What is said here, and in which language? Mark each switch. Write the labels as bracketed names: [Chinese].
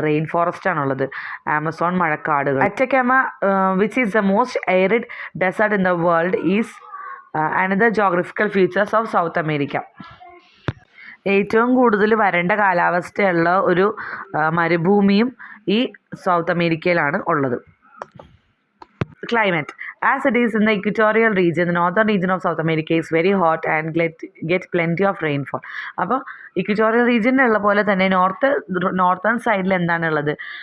[Malayalam] Rain forest ആണുള്ളത്, Amazon മഴക്കാടുകൾ. [English] Atacama which is the most arid desert in the world is another geographical features of South America. [Malayalam] ഏറ്റവും കൂടുതൽ വരണ്ട കാലാവസ്ഥയുള്ള ഒരു മരുഭൂമിയും ഈ സൗത്ത് അമേരിക്കയിലാണ് ഉള്ളത്. [English] Climate. As it is in the equatorial region, the northern region of South America is very hot and gets plenty of rainfall. [Malayalam] അപ്പോൾ equatorial റീജിയനിലുള്ള പോലെ തന്നെ നോർത്തേൺ സൈഡിൽ എന്താണുള്ളത്?